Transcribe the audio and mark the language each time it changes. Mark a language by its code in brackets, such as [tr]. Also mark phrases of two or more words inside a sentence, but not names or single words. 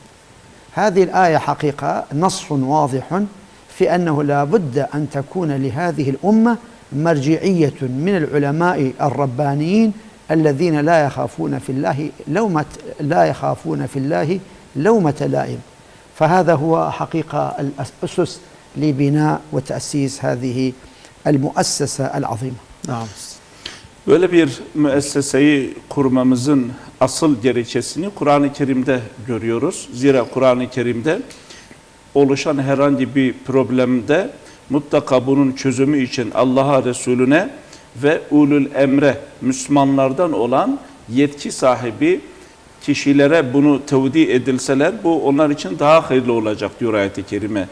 [ar] هذه الآية حقيقة نص واضح في أنه لا بد أن تكون لهذه الأمة مرجعية من العلماء الربانيين الذين لا يخافون في الله لومة لائم. فهذا هو حقيقة الأسس لبناء وتأسيس هذه المؤسسة العظيمة. Naam. [tr] Böyle bir müesseseyi kurmamızın asıl gerekçesini Kur'an-ı Kerim'de görüyoruz. Zira Kur'an-ı Kerim'de oluşan herhangi bir problemde mutlaka bunun çözümü için Allah'a, Resulüne ve [ar] أولي الأمر, [tr] Müslümanlardan olan yetki sahibi kişilere bunu tevdi edilseler bu onlar için daha hayırlı olacak diyor ayet-i kerime.